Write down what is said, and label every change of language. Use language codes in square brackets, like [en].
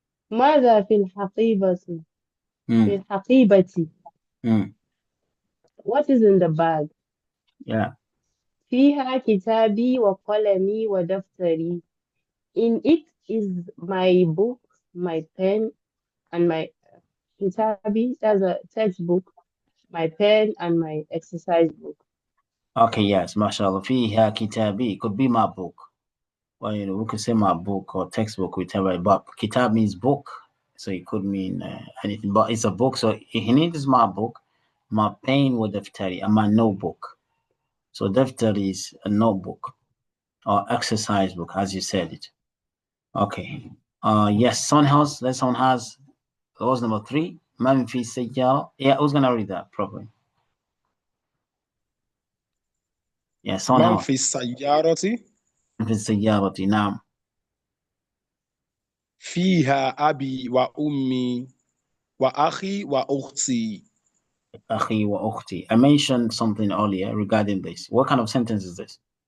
[ar] ماذا في الحقيبة؟ في الحقيبة. [en] What is in the bag? Yeah. [ar] فيها كتابي وقلمي ودفتري. [en] In it is my book, my pen, and my kitabi. That's a textbook, my pen, and my exercise book. Okay, yes, mashallah. [ar] فيها كتابي [en] could be my book. Well, we could say my book or textbook, whichever. But kitab means book, so it could mean anything. But it's a book, so in it is my book, my pen with daftari, and my notebook. So daftari is a notebook or exercise book, as you said it. Okay. Yes, someone else. Someone has. That was number 3. [ar] Man fi sayyara. [en] Yeah, who's gonna read that properly? Yeah, someone [ar] من [en] else. [ar] في السيارة في السيارة. نعم. فيها أبي وأمي وأخي وأختي. أخي وأختي. [en] I mentioned something earlier regarding this. What kind of sentence is this?